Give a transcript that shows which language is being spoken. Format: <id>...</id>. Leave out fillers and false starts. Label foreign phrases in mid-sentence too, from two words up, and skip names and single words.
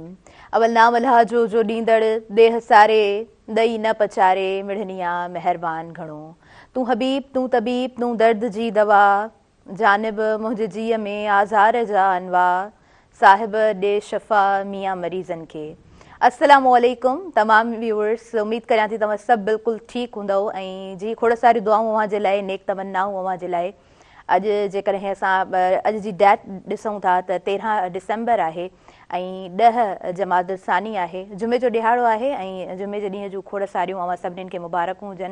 <sd>अवल नाम अल्लाह जो ॾींदड़ देह सारे ॾई न पचारे मिढ़निया मेहरबान घणो। तूं हबीब तूं तबीब तूं दर्द जी दवा जानिब मुंहिंजे जीअ में आज़ार जा अनवा साहिब ॾे शफ़ा मियां मरीज़नि खे।</sd> <ar>السلام عليكم</ar> <sd>तमाम व्यूअर्स, उम्मीद करियां थी तव्हां सभु बिल्कुलु ठीकु हूंदव ऐं जी खोड़ सारियूं दुआऊं अव्हां जे लाइ, नेक तमन्नाऊं अव्हां जे लाइ। अॼु जेकॾहिं असां अॼु जी डेट ॾिसूं था त 13 डिसेंबर आहे ऐं 10 जमादुल सानी आहे। जुमे जो ॾिहाड़ो आहे ऐं जुमे जे ॾींहं जूं खोड़ सारियूं अव्हां सभिनीनि खे मुबारकूं हुजनि।</sd>